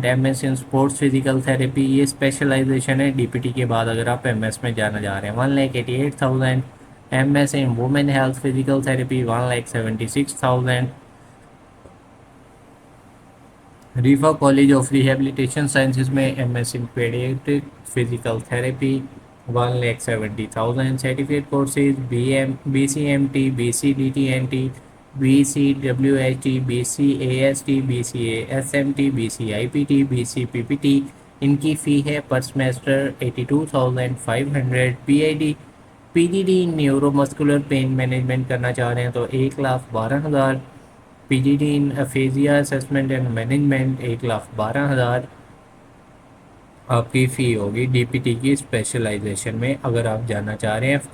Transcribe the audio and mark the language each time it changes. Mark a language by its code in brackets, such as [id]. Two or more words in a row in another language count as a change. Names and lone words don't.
[en] MS in Sports Physical Therapy, [ur] یہ اسپیشلائزیشن ہے ڈی پی ٹی کے بعد اگر آپ ایم ایس میں جانا جا رہے ہیں, 1,88,000. [en] MS in Women Health Physical Therapy 1,76,000. ریفا کالج آف ریہیبلیٹیشن سائنسز میں MS in Pediatric Physical Therapy 1,70,000 certificate courses, BCMT, BCDTNT, BCWHT, BCAST, BCASMT, BCIPT, BCPPT. [ur] ان کی فی ہے [en] per semester [ur] 82,500. [en] PGD neuromuscular pain management [ur] کرنا چاہ رہے ہیں تو 1,12,000. [en] PGD in aphasia assessment and management [ur] 1,12,000 آپ کی فی ہوگی ڈی پی ٹی کی اسپیشلائزیشن میں اگر آپ جانا چاہ رہے ہیں.